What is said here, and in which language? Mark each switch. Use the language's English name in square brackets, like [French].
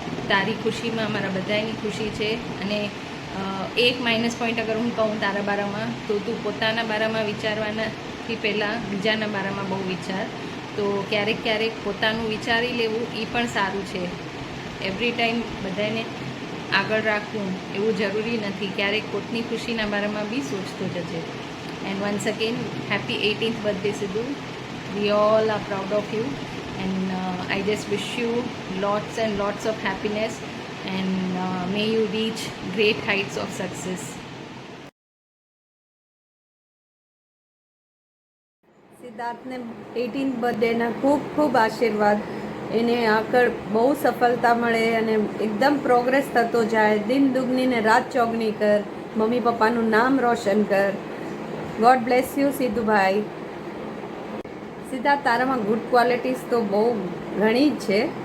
[Gujarati] તારી ખુશીમાં અમારા બધાની ખુશી છે. અને એક માઇનસ પોઈન્ટ અગર હું કહું તારા બારામાં, તો તું પોતાના બારામાં વિચારવાનાથી પહેલાં બીજાના બારામાં બહુ વિચાર. તો ક્યારેક પોતાનું વિચારી લેવું એ પણ સારું છે. [English] every time [Gujarati] બધાને આગળ રાખવું એવું જરૂરી નથી. ક્યારેક પોતની ખુશીના બારામાં બી સોચતો જજે. [English] and once again happy 18th birthday [Gujarati] Sidhu. [English] We all are proud of you, and I just wish you lots and lots of happiness, and may you reach great heights of success. [Gujarati] સિદ્ધાર્થને 18th બર્થડેના ખૂબ ખૂબ આશીર્વાદ. એને આગળ બહુ સફળતા મળે અને એકદમ પ્રોગ્રેસ થતો જાય. દિન દુગની ને રાત ચોગની કર, મમ્મી પપ્પાનું નામ રોશન કર. [English] god bless you [Gujarati] સિદ્ધુભાઈ. સિદ્ધાર્થ, તારામાં ગુડ ક્વોલિટીઝ તો બહુ ઘણી જ છે.